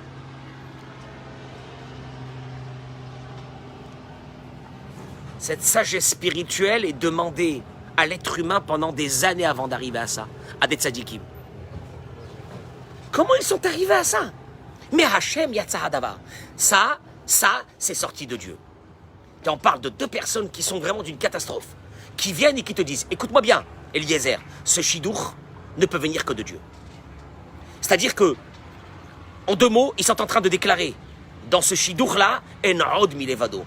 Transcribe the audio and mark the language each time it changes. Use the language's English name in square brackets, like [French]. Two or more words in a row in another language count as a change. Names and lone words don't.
[French] Cette sagesse spirituelle est demandée à l'être humain pendant des années avant d'arriver à ça, à des tzadikim. Comment ils sont arrivés à ça? [Hebrew] מהשם יצא הדבר. [French] Ça, c'est sorti de Dieu. Et on parle de deux personnes qui sont vraiment d'une catastrophe, qui viennent et qui te disent, écoute-moi bien, Eliezer, ce chidour ne peut venir que de Dieu. C'est-à-dire que, en deux mots, ils sont en train de déclarer, dans ce chidour-là, [Hebrew] אין מלבדו.